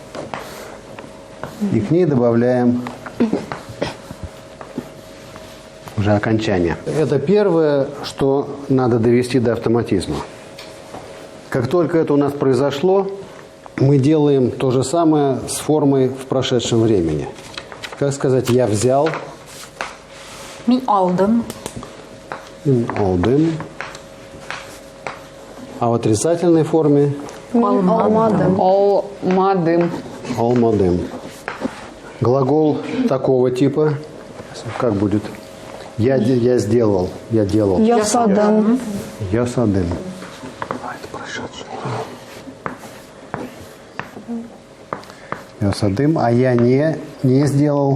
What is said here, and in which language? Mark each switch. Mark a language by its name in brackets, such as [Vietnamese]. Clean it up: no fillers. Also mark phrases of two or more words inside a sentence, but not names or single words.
[Russian] И к ней добавляем уже окончание. Это первое, что надо довести до автоматизма. Как только это у нас произошло, мы делаем то же самое с формой в прошедшем времени. Как сказать «я взял», [Crimean Tatar] Мен aldım. [Russian] «алдым», а в отрицательной форме Алмадым. «алмадым». Глагол такого типа, как будет? Я сделал, я делал. Ясадым. Ясадым. А, это прошедшее. Ясадым, а я не сделал.